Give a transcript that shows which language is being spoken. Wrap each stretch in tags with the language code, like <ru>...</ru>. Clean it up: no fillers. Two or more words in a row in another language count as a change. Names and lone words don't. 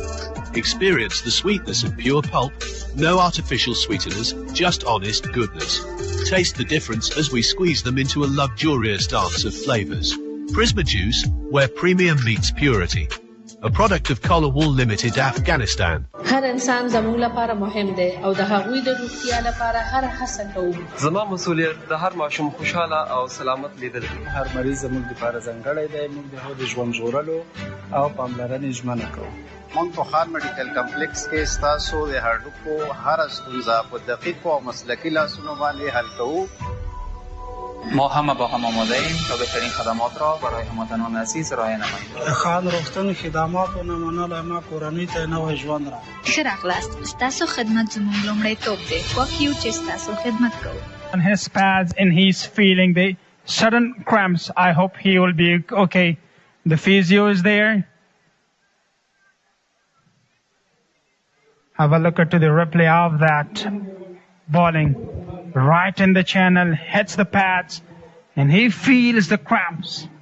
<en>Experience the sweetness of pure pulp, no artificial sweeteners, just honest goodness. Taste the difference as we squeeze them into a luxurious dance of flavors. Prisma Juice, where premium meets purity. A product of Color Wool Limited, Afghanistan.</en> <ps>هر انسان زموږ لپاره مهم دی او د هغوی د روغتیا لپاره هر هڅه کوو. زما مسؤلیت د هر ماشوم خوشاله او سلامت لیدل دي. هر مریض زموږ لپاره ځانګړی دی. موږ د هغه د ژوند ژغورلو او پاملرنې ژمنه کوو. موږ په خان میډیکل کمپلیکس کې ستاسو د هډوکو هر ستونزه په دقیقو او مسلکي لاسونو باندې حل کوو.</ps> <fa>ما همه با هم آماده ایم تا بهترین خدمات را برای هموطنان عزیز ارائه نماییم.</fa> <ps>خان روغتون خدمات او نمونه ما کورنۍ ته نوې ژوند را. ښه راغلاست. ستاسو خدمت زموږ لومړیتوب دی. خوښ یو چې ستاسو خدمت کوو.</ps> <en>On his pads and he's feeling the sudden cramps. I hope he will be okay. The physio is there. Have a look at the replay of that bowling. Right in the channel, hits the pads, and he feels the cramps.</en>